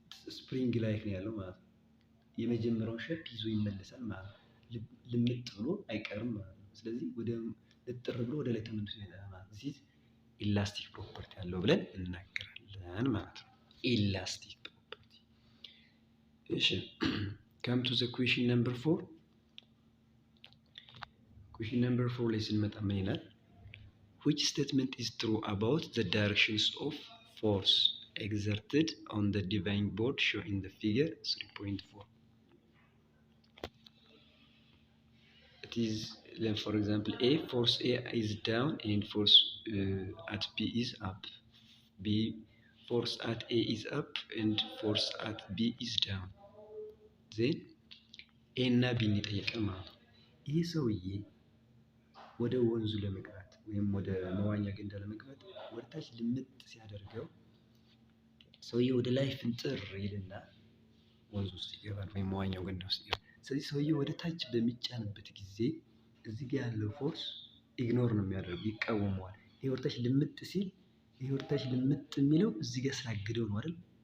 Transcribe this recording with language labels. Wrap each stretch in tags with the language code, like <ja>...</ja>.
<am>ስፕሪንግ ላይክ ነው ያለው ማለት ነው። የመጀመሪያውን ሼፕ ይዞ ይመለሳል ማለት ነው። ልምጥ ብሎ አይቀርም ማለት ነው። ስለዚህ ወደ ንጥር ብሎ ወደ ላይ ተመልሶ ይሄዳል ማለት ነው። እዚህ ኢላስቲክ ፕሮፐርቲ ያለው ብለን እናገራለን ማለት ነው። ኢላስቲክ ፕሮፐርቲ። እሺ</am> <en>come to the question number 4 question number 4</en> <am>ላይ ስንመጣ ምን ይላል?</am> <en>which statement is true about the directions of force exerted on the diving board shown in the figure 3.4? it is, for example, A, force A is down and force at B is up. B, force at A is up and force at B is down. then</en> <am>A እና B እንጠየቀን ማለት ነው። ይህ ሰውዬ ወደ ወንዙ ለመግባት ወይም ወደ መዋኛ ገንዳ ለመግባት ወደ ታች ልምጥ ሲያደርገው ሰውዬው ወደ ላይ ፍንጥር ይልና ወንዙ ውስጥ ይገባል ወይም መዋኛው ገንዳ ውስጥ ይገባል። ስለዚህ ሰውዬው ወደ ታች በሚጫንበት ጊዜ እዚህ ጋር ያለው ፎርስ ኢግኖር ነው የሚያደርገው፣ ይቃወመዋል። ይሄ ወደ ታች ልምጥ ሲል ይሄ ወደ ታች ልምጥ የሚለው እዚህ ጋር ስላግደው ነው አይደል?</am>